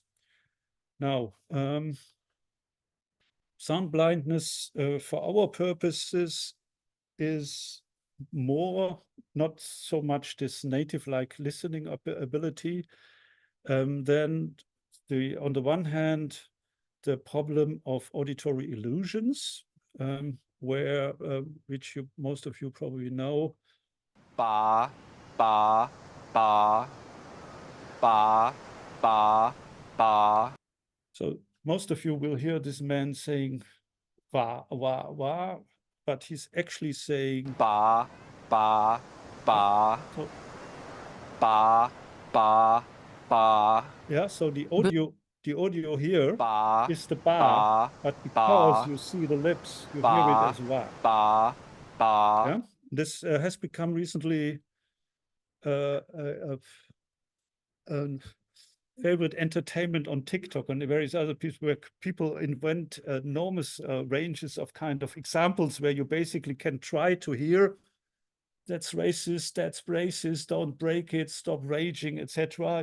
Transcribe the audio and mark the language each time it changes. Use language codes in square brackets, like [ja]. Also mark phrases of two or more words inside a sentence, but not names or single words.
[en] Now, sound blindness for our purposes is more not so much this native-like listening ability than on the one hand, the problem of auditory illusions, where which most of you probably know. Ba, ba, ba, ba, ba, ba. So most of you will hear this man saying wa, wa, wa, but he's actually saying ba, ba, ba, so, ba, ba, ba. yeah, so the audio here ba, is the ba, ba, but because ba, you see the lips, you ba, hear it as wa. Ba, ba. Yeah, this has become recently a favorite entertainment on TikTok and various other people, where people invent enormous ranges of kind of examples where you basically can try to hear that's racist, don't break it, stop raging, etc.